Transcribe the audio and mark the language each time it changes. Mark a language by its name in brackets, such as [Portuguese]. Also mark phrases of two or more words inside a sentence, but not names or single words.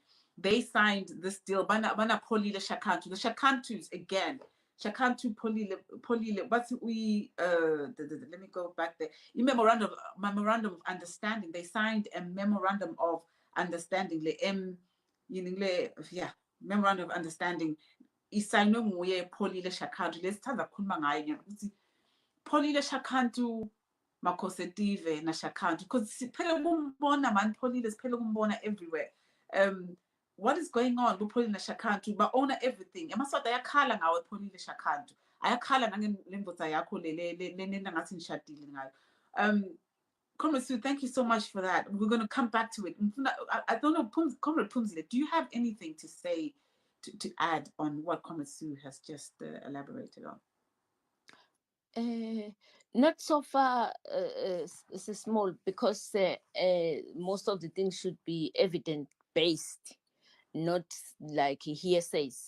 [English] They signed this deal. Bana Polile Shakantu. The Shakantus again. Shakantu Polile. But we let me go back there. In memorandum of understanding. They signed a memorandum of understanding. Memorandum of understanding. [Swati] Isayinwe nguye Polile Shakantu. Lesithanda ukukhuluma ngaye ukuthi Polile Shakantu Makhosetive na Shakantu, because siphele kumbona man Polile, siphele kumbona everywhere. [English] What is going on with Polile na Shakantu? Ba owner everything. [Swati] Emaswati ayakhala ngawe Polile Shakantu. Ayakhala nangendvodza yakho le nena ngathi nishadile ngayo. [English] Comrade Sue, thank you so much for that. We're going to come back to it. I don't know, Comrade Pumzile, do you have anything to say, to add on what Comrade Sue has just elaborated on? Not so far, small, because most of the things should be evidence-based, not like hearsays.